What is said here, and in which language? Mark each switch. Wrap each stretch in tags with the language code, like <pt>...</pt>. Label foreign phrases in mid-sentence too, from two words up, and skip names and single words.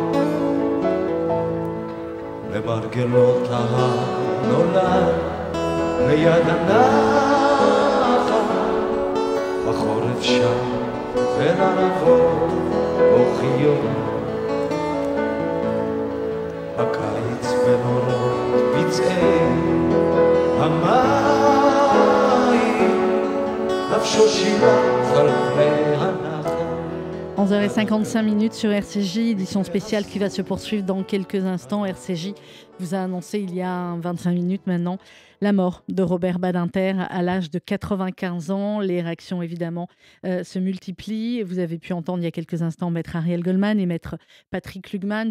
<he>למרגלות ההר נולד ליד הנחל בחורף שם בין ערבות בוכיות, בקיץ בנורות פצעי המים נפשו שילח על פני הנחל.</he> <fr>11h55 sur RCJ, édition spéciale qui va se poursuivre dans quelques instants. RCJ vous a annoncé il y a 25 minutes maintenant la mort de Robert Badinter à l'âge de 95 ans. Les réactions évidemment se multiplient. Vous avez pu entendre il y a quelques instants maître Ariel Goldman et maître Patrick Lugman.</fr>